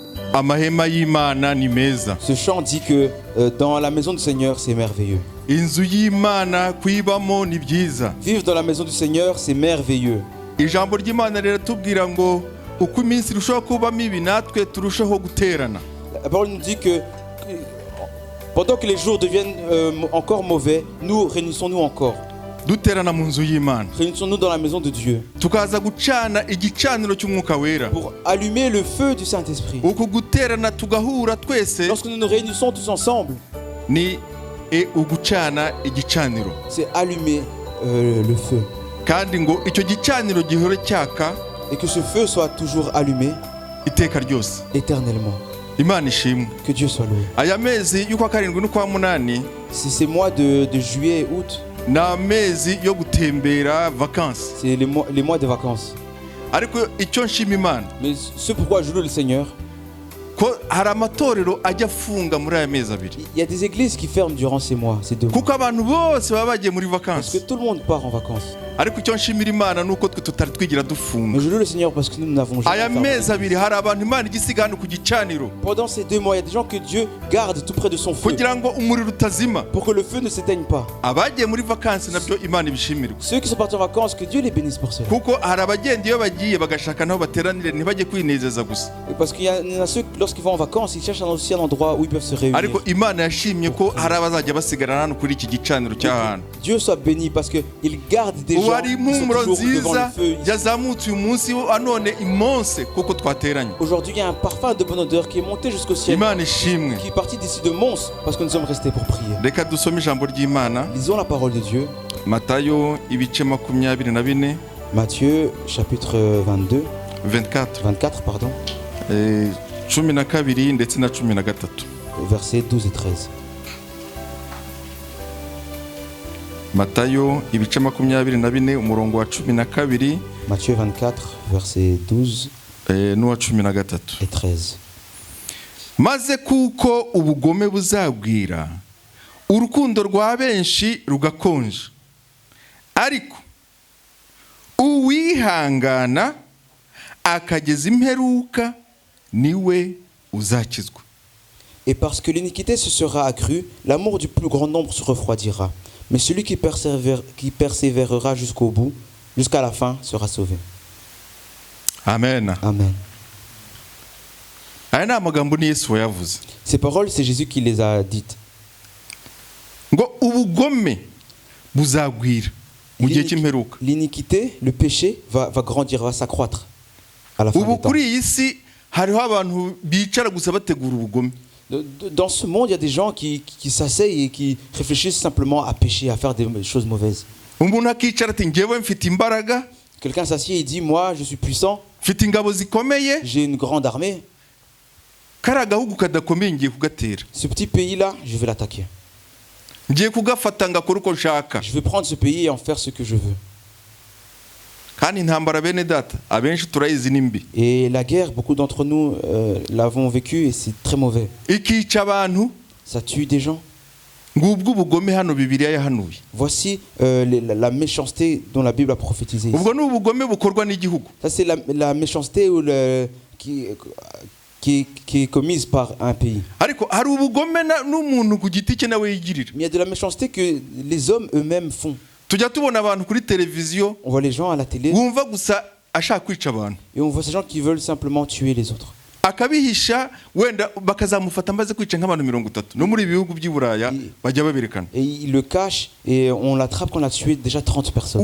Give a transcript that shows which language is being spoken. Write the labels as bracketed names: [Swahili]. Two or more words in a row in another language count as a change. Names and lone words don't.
[Kinyarwanda] amahema y'Imana ni meza. [French] Ce chant dit que dans la maison du Seigneur, c'est merveilleux. [Kinyarwanda] Inzu y'Imana kuyibamo ni byiza. [French] Vivre dans la maison du Seigneur, c'est merveilleux. [Kinyarwanda] Ijambo ry'Imana riratubwira ngo uko iminsi irushaho kuba mibi natwe turushaho guterana. [French] La parole nous dit que pendant que les jours deviennent encore mauvais, nous réunissons-nous encore. [Kinyarwanda] Duterana mu nzu y'Imana. [French] Réunissons-nous dans la maison de Dieu. [Kinyarwanda] Tukaza gucana igicaniro cy'Umwuka Wera. [French] Pour allumer le feu du Saint-Esprit. [Kinyarwanda] Uko guterana tugahura twese. [French] Lorsque nous nous réunissons tous ensemble, [Kinyarwanda] ni ugucana igicaniro. [French] C'est allumer le feu. [Kinyarwanda] Kandi ngo icyo gicaniro gihore cyaka. [French] Et que ce feu soit toujours allumé. [Kinyarwanda] Iteka ryose. [French] Éternellement. [Kinyarwanda] Imana ishimwe. [French] Que Dieu soit loué. [Kinyarwanda] Aya mezi y'ukwa karindwi n'ukwa munani. [French] Ces mois de juillet et août. [Kinyarwanda] Na mezi yo gutembera vacances. [French] C'est les mois de vacances. [Kinyarwanda] Ariko icyo nshima Imana. [French] Mais ce pourquoi je loue le Seigneur. [Kinyarwanda] Ko hari amatorero ajya afunga muri aya mezi abiri. [French] Il y a des églises qui ferment durant ces mois, ces 2 mois. [Kinyarwanda] Kuko abantu bose baba bagiye muri vacances. [French] Parce que tout le monde part en vacances. [Kinyarwanda] Ariko icyo nshimira Imana nuko twe tutari twigira dufunga. [French] Mais je loue le Seigneur parce que nous n'avons jamais [Kinyarwanda] aya mezi abiri hari abantu Imana igisiga hano ku gicaniro. [French] Pendant ces 2 mois, il y a des gens que Dieu garde tout près de son feu. [Kinyarwanda] Kugira ngo umuriro utazima. [French] Pour que le feu ne s'éteigne pas. [Kinyarwanda] Abagiye muri vacances nabyo Imana ibishimirwa. [French] Ceux qui sont partis en vacances, que Dieu les bénisse pour cela. [Kinyarwanda] Kuko hari abagenda iyo bagiye bagashaka naho bateranire ntibajye kwinezeza gusa. [French] Parce qu'il y en a ceux lorsqu'ils vont en vacances, ils cherchent aussi un endroit où ils peuvent se réunir. [Kinyarwanda] Ariko Imana yashimye ko hari abazajya basigara hano kuri iki gicaniro cy'ahantu. [French] Dieu soit béni parce que il garde des gens qui sont toujours devant le feu. [Kinyarwanda] Yazamutse uyu munsi anone imonse kuko twateranye. [French] Aujourd'hui, il y a un parfum de bonne odeur qui est monté jusqu'au ciel. [Kinyarwanda] Imana ishimwe. [French] Qui est parti d'ici de Mons parce que nous sommes restés pour prier. [Kinyarwanda] Reka dusome ijambo ry'Imana. [French] Lisons la parole de Dieu. [Kinyarwanda] Matayo ibice 24. [French] Matthieu chapitre 24 pardon. [Kinyarwanda] 12 ndetse na 13. [French] Versets 12 et 13. [Kinyarwanda] Matayo ibice 24 umurongo wa 12. [French] Matthieu 24 verset 12 [Kinyarwanda] n'uwa 13. [French] et 13. [Kinyarwanda] Maze kuko ubugome buzagwira urukundo rwa benshi rugakonja, ariko uwihangana akageza imperuka niwe uzakizwa. [French] Et parce que l'iniquité se sera accrue, l'amour du plus grand nombre se refroidira. Mais celui qui persévérera jusqu'au bout, jusqu'à la fin, sera sauvé. Amen. Amen. [Kinyarwanda] Aya ni amagambo ni Yesu wayavuze. [French] Ces paroles, c'est Jésus qui les a dites. [Kinyarwanda] Ngo ubugome buzagwira mu gihe cy'imperuka. [French] L'iniquité, le péché va grandir, va s'accroître à la fin des temps. [Kinyarwanda] Kuri iyi si hariho abantu bicara gusa bategura ubugome. [French] Dans ce monde, il y a des gens qui s'asseyent et qui réfléchissent simplement à pécher, à faire des choses mauvaises. [Kinyarwanda] Umuntu akicara ati ngewe mfite imbaraga. [French] Quelqu'un s'assied et dit moi je suis puissant. [Kinyarwanda] Mfite ingabo zikomeye. [French] J'ai une grande armée. [Kinyarwanda] Kara gahugu kadakomeye ngiye kugatera. [French] Ce petit pays là, je vais l'attaquer. [Kinyarwanda] Ngiye kugafata ngakora uko nshaka. [French] Je vais prendre ce pays et en faire ce que je veux. [Kinyarwanda] Kandi intambara bene data abenshi turayizi nimbi. [French] Et la guerre, beaucoup d'entre nous l'avons vécu et c'est très mauvais. [Kinyarwanda] Ikica abantu. [French] Ça tue des gens. [Kinyarwanda] Ngubwo ubugome hano Bibiliya yahanuye. [French] Voici la méchanceté dont la Bible a prophétisé. [Kinyarwanda] Ubwo ni ubugome bukorwa n'igihugu. [French] Ça c'est la méchanceté qui est commise par un pays. [Kinyarwanda] Ariko hari ubugome n'umuntu ku giti cye nawe yigirira. [French] Mais il y a de la méchanceté que les hommes eux-mêmes font. [Kinyarwanda] Tujya tubona abantu kuri televiziyo. [French] On voit les gens à la télé. [Kinyarwanda] Wumva gusa ashaka kwica abantu. [French] Et on voit ces gens qui veulent simplement tuer les autres. [Kinyarwanda] Akabihisha wenda bakazamufata maze kwica nk'abantu 30 no muri bihugu by'Iburaya bajya baberekana. [French] Et il le cache et on l'attrape quand on a tué déjà 30 personnes.